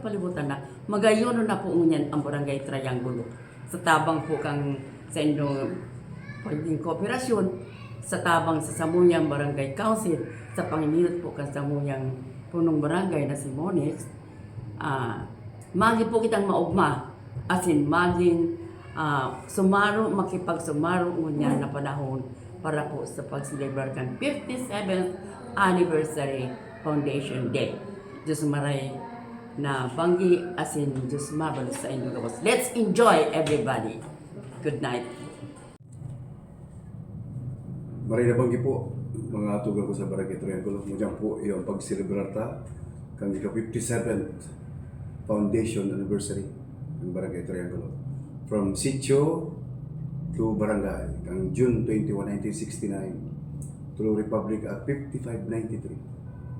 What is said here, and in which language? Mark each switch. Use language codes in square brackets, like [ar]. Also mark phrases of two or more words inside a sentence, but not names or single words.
[bik] palibutan na magayon na po ngunyan ang barangay Triangulo, sa tabang po kang sa inyong pagiging kooperasyon, sa tabang sa Samuyang Barangay Council, sa panginilot po kan Samuyang punong barangay na si Monix, magi po kitang maugma, asin maging makipagsumaro ngunyan na panahon para po sa pag-celebrate ng [en] 57th Anniversary Foundation Day. [bik] Diyos maray na banggi, asin Diyos mabalos sa inyong gabos. [en] Let's enjoy everybody. Good night. [bik] Maray na banggi po, mga tugang ko sa Barangay Triangulo. Mudyan po yung pag-celebrata kang ika- [en] 57th Foundation Anniversary [bik] ng Barangay Triangulo. [en] From sitio to barangay, kang June 21, 1969 through Republic Act 5593.